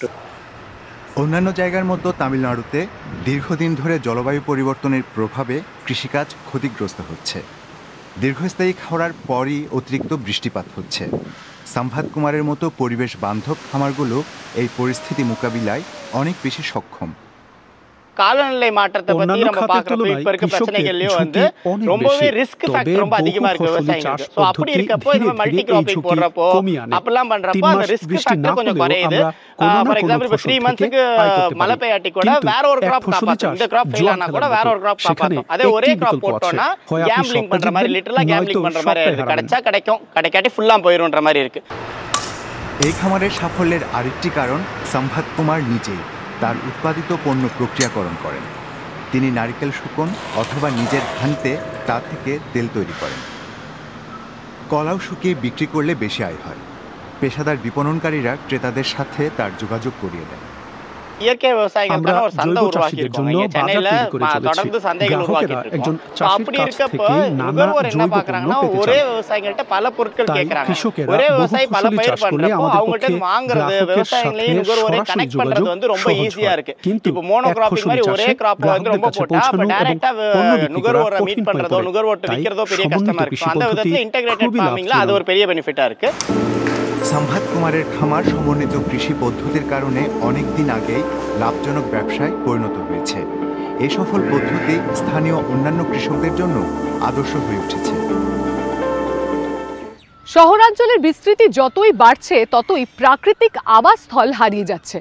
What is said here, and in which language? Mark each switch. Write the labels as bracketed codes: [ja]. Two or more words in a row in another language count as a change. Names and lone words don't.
[bn] অন্যান্য জায়গার মতো তামিলনাড়ুতে দীর্ঘদিন ধরে জলবায়ু পরিবর্তনের প্রভাবে কৃষিকাজ ক্ষতিগ্রস্ত হচ্ছে। দীর্ঘস্থায়ী খরার পরই অতিরিক্ত বৃষ্টিপাত হচ্ছে। সম্ভাত কুমারের মতো পরিবেশ বান্ধব খামারগুলো এই পরিস্থিতি মোকাবিলায় অনেক বেশি সক্ষম। [ta] காலநிலை மாற்றத்தை பத்தி நம்ம பார்க்கறப்ப இப்ப இருக்க பிரச்சனைகள்லயே வந்து ரொம்பவே [en] risk factor [ta] ரொம்ப அதிகமா இருக்கு விவசாயிகளுக்கு. சோ அப்படி இருக்கப்போ இந்த [en] multi cropping [ta] போடுறப்போ அப்பெல்லாம் பண்றப்போ அந்த [en] risk factor [ta] கொஞ்சம் குறையுது. [en] for example [ta] இப்ப 3 மந்த்ஸ்க்கு மழை பெய்யாட்டி கூட வேற ஒரு கிராப் காப்பாத்தும். இந்த [en] crop fail [ta] ஆனா கூட வேற ஒரு கிராப் காப்பாத்தும். அதே ஒரே கிராப் போட்டோம்னா கேம்பிளிங் பண்ற மாதிரி லிட்டரலா கேம்பிளிங் பண்ற மாதிரி இருக்கு. கிடைச்சா கிடைக்கும், கிடைக்காட்டி ফুল্লাম পয়রোன்ற மாதிரி இருக்கு। [bn] এই খামারের সাফল্যের আরেকটি কারণ সম্ভাত কুমার নিজেই তার উৎপাদিত পণ্য প্রক্রিয়াকরণ করেন। তিনি নারকেল শুকন অথবা নিজের ধানতে তা থেকে তেল তৈরি করেন। কলাও শুকিয়ে বিক্রি করলে বেশি আয় হয়। পেশাদার বিপণনকারীরা ক্রেতাদের সাথে তার যোগাযোগ করিয়ে দেন। [ta] இயற்கை விவசாயிகளுக்கான ஒரு சந்தை உருவாக்கி இருக்கோம். இங்க சென்னையில தொடர்ந்து சந்தைகள் உருவாக்கிட்டு இருக்கோம். அப்படி இருக்கப்ப நுகர்வோர் என்ன பாக்குறாங்கன்னா ஒரே விவசாயிகள்ட்ட பல பொருட்கள் கேட்கறாங்க. ஒரே விவசாயி பல பயிர் பண்றப்போ அவங்கள்ட்ட வாங்குறது விவசாயிகளையும் நுகர்வோரை கனெக்ட் பண்றது வந்து ரொம்ப ஈஸியா இருக்கு. இப்போ [en] mono cropping [ta] மாதிரி ஒரே கிராப் வந்து ரொம்ப போட்டா அப்ப டைரக்டா நுகர்வோரை மீட் பண்றதோ நுகர்வோர்ட்ட விக்கிறதோ பெரிய கஷ்டமா இருக்கு. அந்த விதத்துல [en] integrated farming [ta] அது ஒரு பெரிய பெனிஃபிட்டா இருக்கு। [bn] সম্ভাত কুমারের খামার সমন্বিত কৃষি পদ্ধতির কারণে অনেক দিন আগেই লাভজনক ব্যবসায় পরিণত হয়েছে। এই সফল পদ্ধতি স্থানীয় অন্যান্য কৃষকদের জন্য আদর্শ হয়ে উঠেছে। শহরাঞ্চলের বিস্তৃতি যতই বাড়ছে ততই প্রাকৃতিক আবাসস্থল হারিয়ে যাচ্ছে।